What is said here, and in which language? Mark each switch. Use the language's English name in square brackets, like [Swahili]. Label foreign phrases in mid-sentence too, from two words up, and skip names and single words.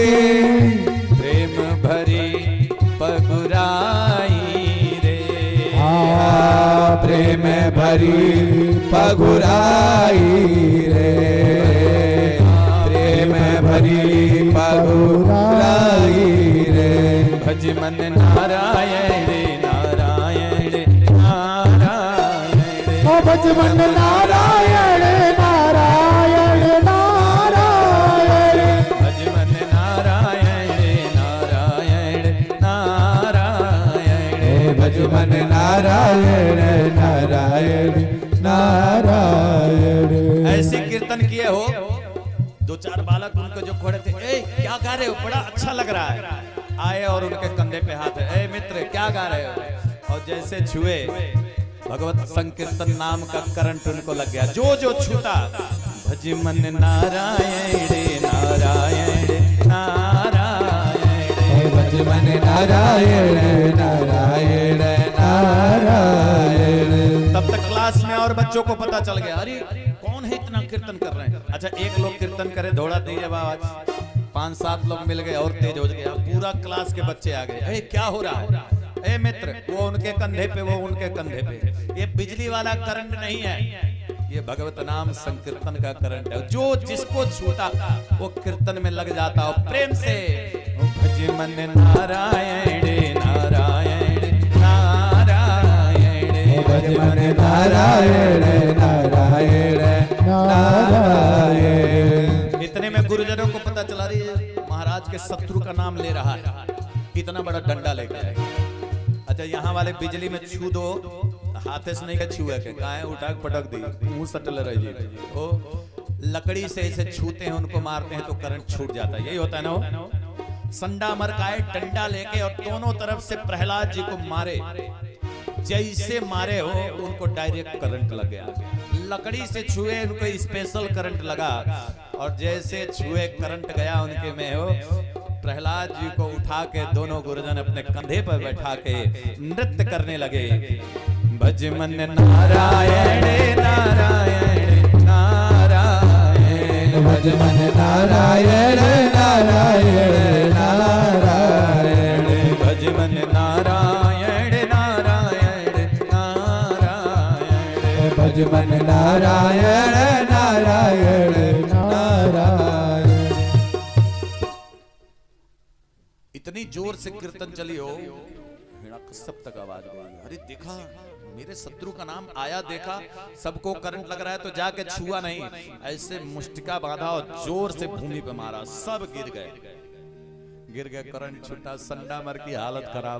[Hindi] प्रेम भरी पगुराई रे। प्रेम भरी पगुराई रे। प्रेम भरी पगुराई रे। भज मन नारायण नारायण नारायण। ओ भज मन नारायण नारायण नारायण। भज मन नारायण नारायण नारायण। भज मन नारायण नारायण नारायण। ऐसे कीर्तन किए हो। दो चार बालक उनको जो खड़े थे, ए क्या गा रहे हो, बड़ा अच्छा लग रहा है। आए और उनके कंधे पे हाथ है, ए मित्र क्या गा रहे हो। और जैसे छुए भगवत संकीर्तन नाम का करंट उनको लग गया। जो जो छूता भज मन नारायण नारायण नारायण। भज मन नारायण नारायण नारायण। तब तक क्लास में और बच्चों को पता चल गया, अरे कौन है इतना कीर्तन कर रहे हैं। अच्छा एक लोग कीर्तन करे दौड़ा दीजिए आवाज, 5-7 लोग मिल गए और तेज हो गए। पूरा क्लास के बच्चे आ गए, ए क्या हो रहा है। ए मित्र वो उनके कंधे पे वो उनके कंधे पे। ये बिजली वाला करंट नहीं है, ये भगवत नाम संकीर्तन का करंट है। जो जिसको छूता वो कीर्तन में लग जाता हो प्रेम से। भज मन नारायण नारायण नारायण। भज मन नारायण नारायण नारायण। इतने में गुरुजनों को पता चला रही है महाराज के शत्रु का नाम ले रहा है, कितना बड़ा डंडा लेके आए। अच्छा यहाँ वाले बिजली में छू दो, हाथे से नहीं छुए के गाय उठा पटक दी, मुंह सटल रही ओ लकड़ी से इसे छूते हैं उनको मारते हैं तो करंट छूट जाता है। यही होता है ना। संडा मरकाए डंडा लेके और दोनों तरफ से प्रहलाद जी को मारे, जैसे मारे हो उनको डायरेक्ट करंट लग गया। लकड़ी से छुए उनको स्पेशल करंट लगा और जैसे छुए करंट गया उनके में हो। प्रहलाद जी को उठा के दोनों गुरुजन अपने कंधे पर बैठा के नृत्य करने लगे। भज मन नारायण नारायण नारायण। भज मन नारायण नारायण नारायण। भज मन नारायण नारायण नारायण। भज मन नारायण नारायण नारायण। इतनी जोर से कीर्तन चली हो, सब तक आवाज गई। अरे देखा मेरे शत्रु का नाम आया, देखा सबको करंट लग रहा है तो जाके छुआ नहीं, ऐसे मुष्टिका बांधा और जोर से भूमि पे मारा, सब गिर गए, करंट छूटा, संडा मर की हालत खराब।